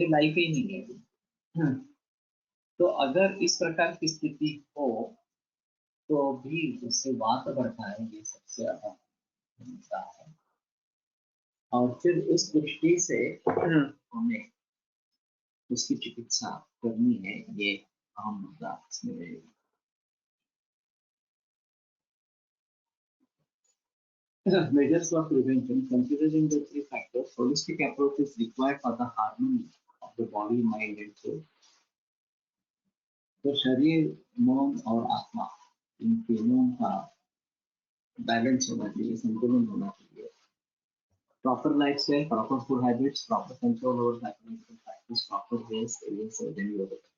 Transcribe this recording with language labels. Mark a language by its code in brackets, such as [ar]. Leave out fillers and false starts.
[hi] ये लाइफ ही नहीं है। हम्म, तो अगर इस प्रकार की स्थिति हो तो भी उससे वात बढ़ता है, ये सबसे ज्यादा समस्या है। और फिर उस दृष्टि से हमें उसकी चिकित्सा करनी है, ये अहम मुद्दा इसमें रहेगा। [en] Measures for prevention, considering the three factors, holistic approach is required for the harmony of the body, mind and soul. [hi] तो शरीर, मन और आत्मा, इन तीनों का बैलेंस होना चाहिए, संतुलन होना चाहिए। [en] Proper lifestyle, proper food habits, proper control over psychological practice, proper rest, then yoga.